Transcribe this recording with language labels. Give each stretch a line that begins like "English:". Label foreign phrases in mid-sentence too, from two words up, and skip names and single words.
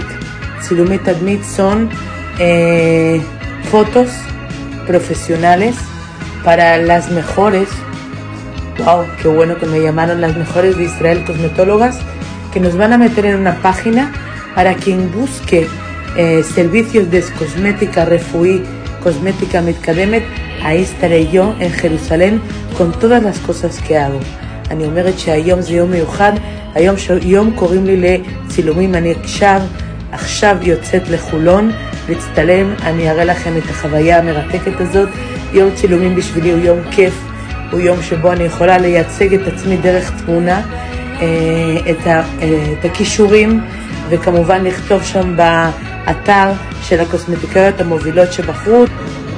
Hebrew: צילומי תדמית
Spanish: son fotos profesionales para las mejores, wow, qué bueno que me llamaron, las mejores de Israel cosmetólogas, que nos van a meter en una página para quien busque servicios de cosmética refuí, cosmética mitkademet. Ahí estaré yo en Jerusalén con todas las cosas que hago.
Hebrew: אני אומרת שהיום זה יום מיוחד, היום קוראים לי לצילומים, אני עכשיו יוצאת לחולון להצטלם, אני אראה לכם את החוויה המרתקת הזאת. יום צילומים בשבילי הוא יום כיף, הוא יום שבו אני יכולה לייצג את עצמי דרך תמונה, את הכישורים, וכמובן לכתוב שם באתר של הקוסמטיקאיות המובילות שבחרו.